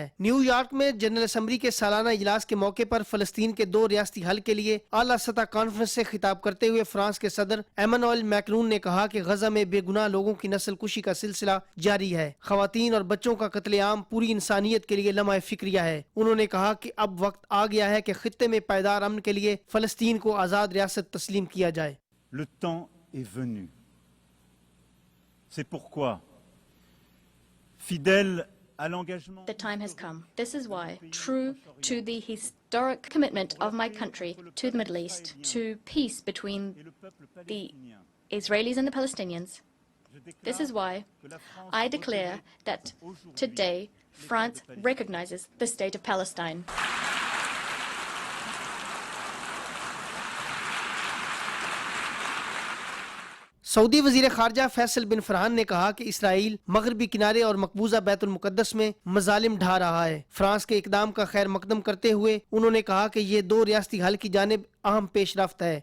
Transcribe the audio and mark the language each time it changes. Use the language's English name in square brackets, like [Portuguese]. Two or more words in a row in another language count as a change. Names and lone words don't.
[Urdu] نیویارک میں [English] General Assembly [Urdu] کے سالانہ اجلاس کے موقع پر فلسطین کے 2 ریاستی حل کے لیے اعلیٰ سطح کانفرنس سے خطاب کرتے ہوئے فرانس کے صدر ایمانوئل میکرون نے کہا کہ غزہ میں بے گناہ لوگوں کی نسل کشی کا سلسلہ جاری ہے. خواتین اور بچوں کا قتل عام پوری انسانیت کے لیے لمحہ فکریہ ہے. انہوں نے کہا کہ اب وقت آ گیا ہے کہ خطے میں پائیدار امن کے لیے فلسطین کو آزاد ریاست تسلیم کیا جائے. [French] Le temps est venu. C'est pourquoi, fidèle [English] The time has come. This is why, true to the historic commitment of my country to the Middle East, to peace between the Israelis and the Palestinians, this is why I declare that today France recognizes the state of Palestine. [Urdu] سعودی وزیر خارجہ فیصل بن فرحان نے کہا کہ اسرائیل مغربی کنارے اور مقبوضہ بیت المقدس میں مظالم ڈھا رہا ہے. فرانس کے اقدام کا خیر مقدم کرتے ہوئے انہوں نے کہا کہ یہ دو ریاستی حل کی جانب اہم پیشرفت ہے.